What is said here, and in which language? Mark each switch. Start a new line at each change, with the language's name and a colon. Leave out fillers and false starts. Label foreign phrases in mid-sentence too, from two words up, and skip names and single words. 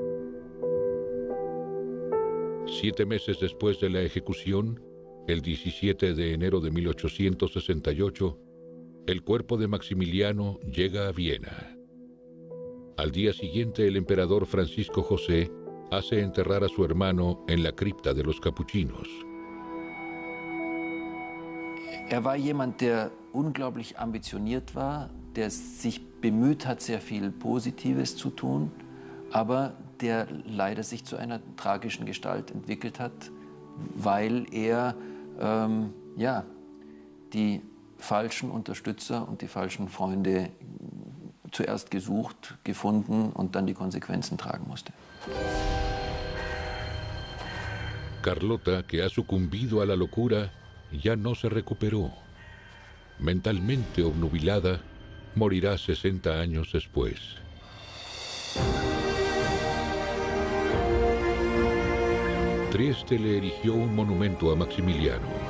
Spanish: 7 meses después de la ejecución, el 17 de enero de 1868, el cuerpo de Maximiliano llega a Viena. Al día siguiente, el emperador Francisco José hace enterrar a su hermano en la cripta de los capuchinos.
German: War jemand, der unglaublich ambitioniert war, der sich bemüht hat, sehr viel Positives zu tun, aber der leider sich zu einer tragischen Gestalt entwickelt hat, weil er die falschen Unterstützer und die falschen Freunde zuerst gesucht, gefunden und dann die Konsequenzen tragen musste.
Spanish: Carlota, que ha sucumbido a la locura, ya no se recuperó. Mentalmente obnubilada, morirá 60 años después. Trieste le erigió un monumento a Maximiliano.